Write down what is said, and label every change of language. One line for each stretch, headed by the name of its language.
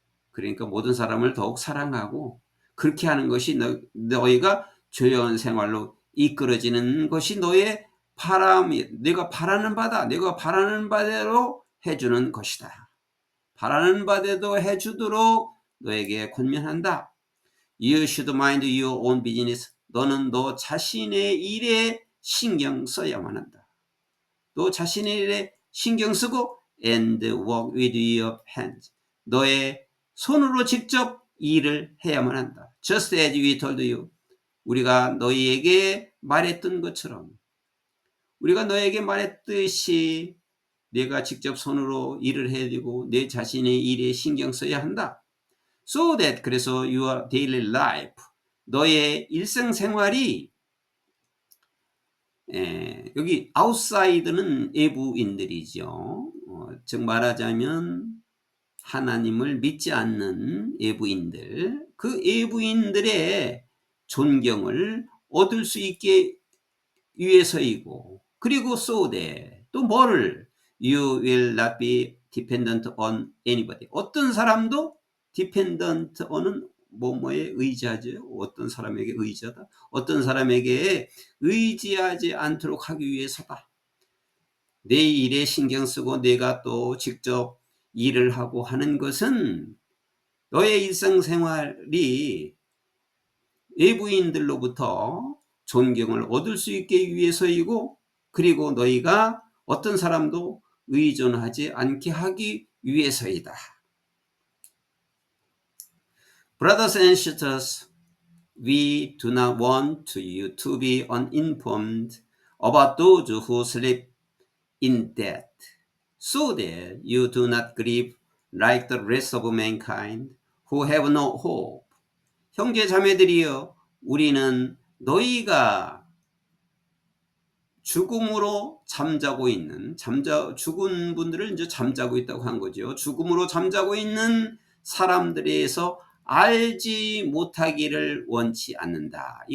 Korean: 그러니까 모든 사람을 더욱 사랑하고, 그렇게 하는 것이 너희가 조용한 생활로 이끌어지는 것이 너의 바람이, 내가 바라는 바대로 해주는 것이다. 바라는 바대로 해주도록 너에게 권면한다.
English: You should mind your own business.
Korean: 너는 너 자신의 일에 신경 써야만 한다. 너 자신의 일에 신경 쓰고
English: and work with your hands.
Korean: 너의 손으로 직접 일을 해야만 한다.
English: Just as we told you.
Korean: 우리가 너희에게 말했던 것처럼, 우리가 너에게 말했듯이 내가 직접 손으로 일을 해야 되고 내 자신의 일에 신경 써야 한다.
English: So that,
Korean: 그래서
English: your daily life,
Korean: 너의 일상생활이, 여기 outside는 외부인들이죠. 즉 말하자면 하나님을 믿지 않는 외부인들, 그 외부인들의 존경을 얻을 수 있게 위해서이고, 그리고
English: so that,
Korean: 또 뭐를?
English: You will not be dependent on anybody.
Korean: 어떤 사람도
English: dependent on은
Korean: 뭐뭐에 의지하죠. 어떤 사람에게 의지하다. 어떤 사람에게 의지하지 않도록 하기 위해서다. 내 일에 신경 쓰고 내가 또 직접 일을 하고 하는 것은 너의 일상생활이 외부인들로부터 존경을 얻을 수 있게 위해서이고, 그리고 너희가 어떤 사람도 의존하지 않게 하기 위해서이다.
English: Brothers and sisters, we do not want you to be uninformed about those who sleep in death, so that you do not grieve like the rest of mankind who have no hope.
Korean: 형제 자매들이여, 우리는 너희가 죽음으로 잠자고 있는, 죽은 분들을 이제 잠자고 있다고 한 거죠. 죽음으로 잠자고 있는 사람들에서 알지 못하기를 원치 않는다.